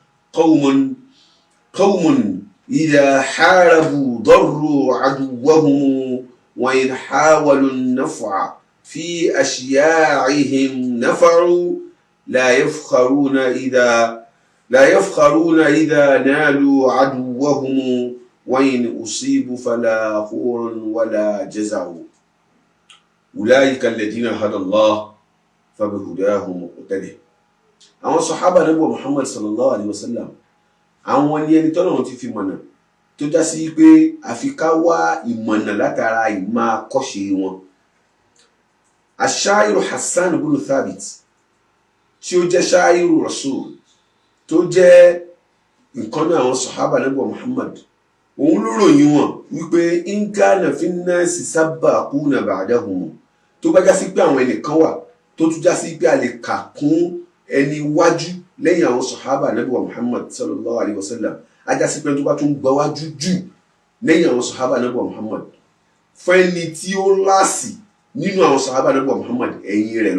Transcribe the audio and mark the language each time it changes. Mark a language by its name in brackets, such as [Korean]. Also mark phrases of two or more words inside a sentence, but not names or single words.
[Arabic] قوم إذا حاربوا ضروا عدوهم وإن حاولوا النفع في أشياعهم نفعوا لا يفخرون إذا نالوا عدوهم وإن أصيبوا فلا خور ولا جزع أولئك الذين هدى الله فبهداه مقتده. [Yoruba] àwọn sàhábà Ànábì Muhammad [Arabic] صلى الله عليه وسلم [Yoruba] àwọn ni ẹni tọ́lọ́run ti fi mọ̀nà tó já sí pé àfi ká wá ìmọ̀nà látara ìmọ̀ àkọ́ṣe wọn. aṣáírù Hassan ibn Thabit tí ó jẹ́ ṣáírù Rasul tó jẹ́ nǹkan náà àwọn sàhábà Ànábì Muhammad òun ló ròyìn wọn wípé [Arabic] إن كان في الناس سباقون بعدهم [Yoruba] tó bá já sí pé àwọn ẹnìkan wà tó tún já sí pé a lè kà kún ẹni wájú lẹ́yìn àwọn sàhábà Ànábì Muhammad [Arabic] صلى الله عليه وسلم [Yoruba] a já sí pé tó bá tún gbà wájú jù lẹ́yìn àwọn sàhábà Ànábì Muhammad fẹ́ni tí ó láàsì nínú àwọn sàhábà Ànábì Muhammad ẹ̀yìn rẹ̀ ló